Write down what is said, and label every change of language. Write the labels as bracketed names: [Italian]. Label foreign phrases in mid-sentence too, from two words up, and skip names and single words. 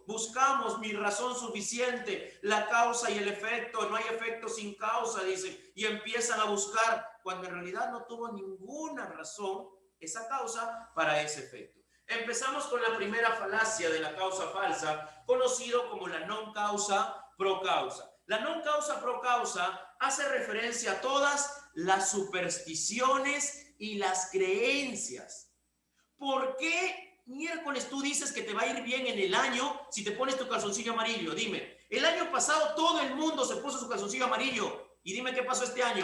[Spanish] Buscamos mi razón suficiente, la causa y el efecto. No hay efecto sin causa, dicen. Y empiezan a buscar cuando en realidad no tuvo ninguna razón esa causa para ese efecto. Empezamos con la primera falacia de la causa falsa, conocido como la [Latin] non causa pro causa. [Spanish] La [Latin] non causa pro causa [Spanish] hace referencia a todas las supersticiones y las creencias. ¿Por qué miércoles tú dices que te va a ir bien en el año si te pones tu calzoncillo amarillo? Dime, el año pasado todo el mundo se puso su calzoncillo amarillo y dime qué pasó este año.